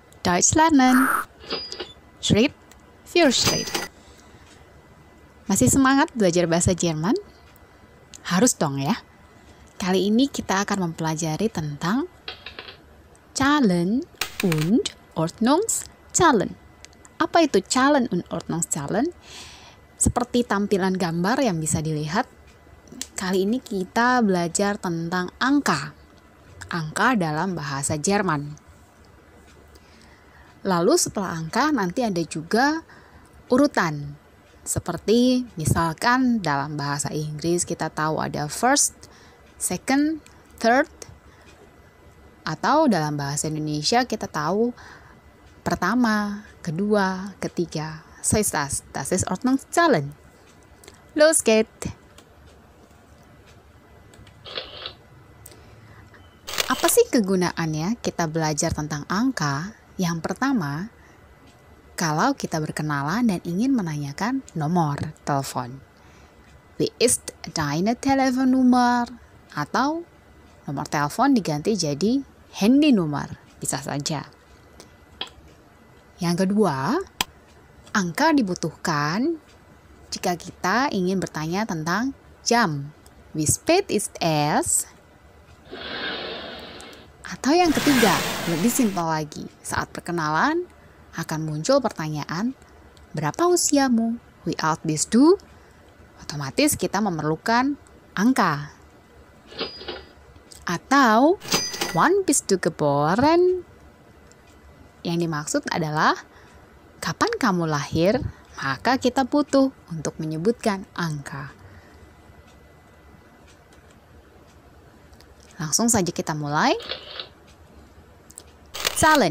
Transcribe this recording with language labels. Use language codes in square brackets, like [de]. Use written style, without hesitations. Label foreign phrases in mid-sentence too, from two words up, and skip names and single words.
[de] Deutsch lernen. Schritt für Schritt. [id] Masih semangat belajar bahasa Jerman? Harus dong ya. Kali ini kita akan mempelajari tentang [de] Zahlen und Ordnungszahlen. [id] Apa itu [de] Zahlen und Ordnungszahlen? [id] Seperti tampilan gambar yang bisa dilihat, kali ini kita belajar tentang angka. Angka dalam bahasa Jerman. Lalu setelah angka nanti ada juga urutan. Seperti misalkan dalam bahasa Inggris kita tahu ada [en] first, second, third. [id] Atau dalam bahasa Indonesia kita tahu pertama, kedua, ketiga. [de] So ist das. Das ist Ordnungszahlen. Los geht's. [id] Apa sih kegunaannya kita belajar tentang angka? Yang pertama, kalau kita berkenalan dan ingin menanyakan nomor telepon. [de] Wie ist deine Telefonnummer? [id] Atau nomor telepon diganti jadi [en] handy number, [id] bisa saja. Yang kedua, angka dibutuhkan jika kita ingin bertanya tentang jam. [de] Wie spät ist es? [id] Atau yang ketiga, lebih simpel lagi, saat perkenalan akan muncul pertanyaan, berapa usiamu? [de] Wie alt bist du? [id] Otomatis kita memerlukan angka. Atau, [de] wann bist du geboren? [id] Yang dimaksud adalah, kapan kamu lahir? Maka kita butuh untuk menyebutkan angka. Langsung saja kita mulai. [de] Zahlen.